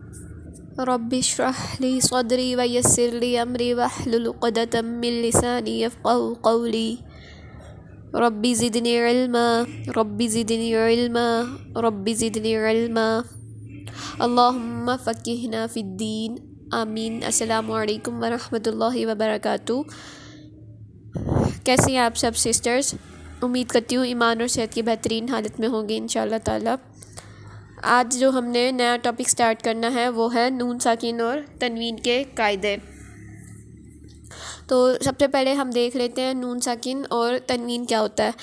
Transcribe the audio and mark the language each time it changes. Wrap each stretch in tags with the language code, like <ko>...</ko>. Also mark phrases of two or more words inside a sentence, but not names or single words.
<ar>رب اشرح لي صدري ويسر لي أمري واحلل عقدة من لساني يفقهوا قولي. رب زدني علما، رب زدني علما، رب زدني علما, रब्बि ज़िदनी इल्मा। اللهم فقهنا في الدين. आमीन। السلام عليكم ورحمة الله وبركاته.</ar> <ur>کیسی ہیں آپ سب سسٹرز? امید کرتی ہوں ایمان اور صحت کی بہترین حالت میں ہوں گی</ur> <ar>إن شاء الله تعالى.</ar> <ur>آج جو ہم نے نیا</ur> <en>topic start</en> <ur>کرنا ہے وہ ہے نون ساکن اور تنوین کے قاعدے. تو سب سے پہلے ہم دیکھ لیتے ہیں نون ساکن اور تنوین کیا ہوتا ہے.</ur>